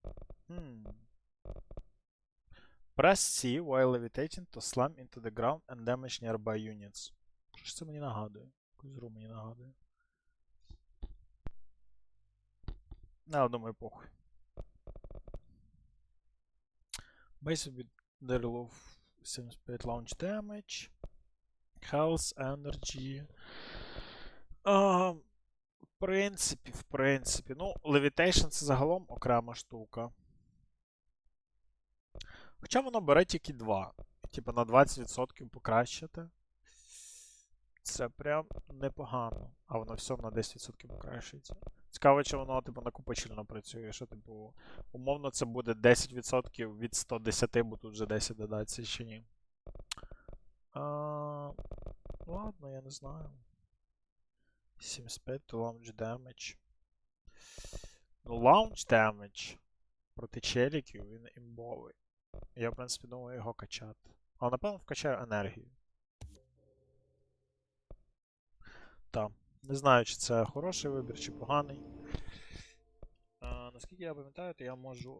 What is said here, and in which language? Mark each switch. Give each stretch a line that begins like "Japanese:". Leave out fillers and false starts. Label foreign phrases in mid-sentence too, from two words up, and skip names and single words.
English: Press C while levitating to slam into the ground and damage nearby units.
Ukrainian: Що ж це мені нагадує? Якусь гру мені нагадує. Не, думаю, похуй.
English: Base with deal of 75 launch damage. Health, energy.
Ukrainian: В принципі. Ну, Levitation це загалом окрема штука. Хоча воно бере тільки 2. Типа на 20% покращити. Це прям непогано. А воно все на 10% покращується. Цікаво, чи воно, типу, накопичально працює, що, типу, умовно це буде 10% від 110, бо тут вже 10 додається, чи ні. Ладно, я не знаю.
English: 75 to launch damage.
Ukrainian: Ну,
English: launch damage
Ukrainian: проти челіків він імбовий. Я, в принципі, думаю його качати. Але, напевно, вкачаю енергію. Так. Не знаю, чи це хороший вибір, чи поганий. Наскільки я пам'ятаю, то я можу...